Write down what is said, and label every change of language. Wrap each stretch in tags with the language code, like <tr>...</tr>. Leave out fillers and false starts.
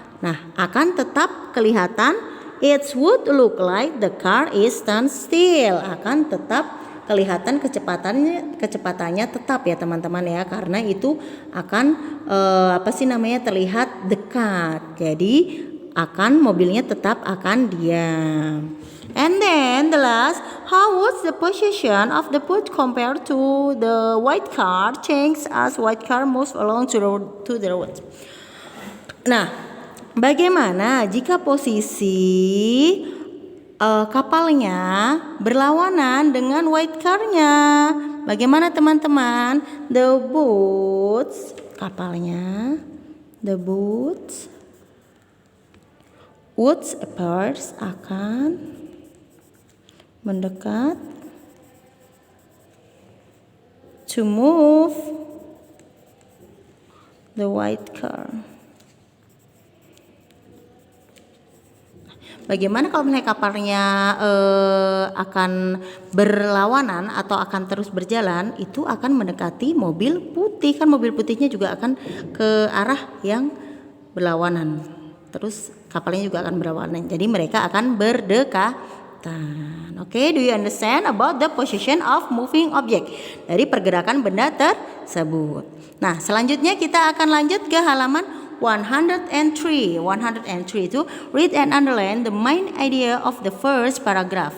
<id>Nah, akan tetap kelihatan</id> <en>it would look like the car is stand still.</en> <id>Akan tetap kelihatan kecepatannya tetap ya teman-teman ya, karena itu akan terlihat dekat. Jadi mobilnya tetap akan diam.</id> <en>And then the last, how was the position of the boat compared to the white car change as white car moves along to the road?</en> <id>Nah, bagaimana jika posisi kapalnya berlawanan dengan white car-nya? Bagaimana teman-teman?</id> <en>The boats,</en> <id>kapalnya,</id> <en>the boats appears</en> <id>akan mendekat</id> <en>to move the white car.</en> <id>Bagaimana kalau misalnya kapalnya akan berlawanan atau akan terus berjalan, itu akan mendekati mobil putih, kan mobil putihnya juga akan ke arah yang berlawanan. Terus kapalnya juga akan berlawanan. Jadi mereka akan berdekatan.</id> <en>Oke, do you understand about the position of moving object?</en> <id>Dari pergerakan benda tersebut. Nah, selanjutnya kita akan lanjut ke halaman 103 itu</id> <en>read and underline the main idea of the first paragraph.</en>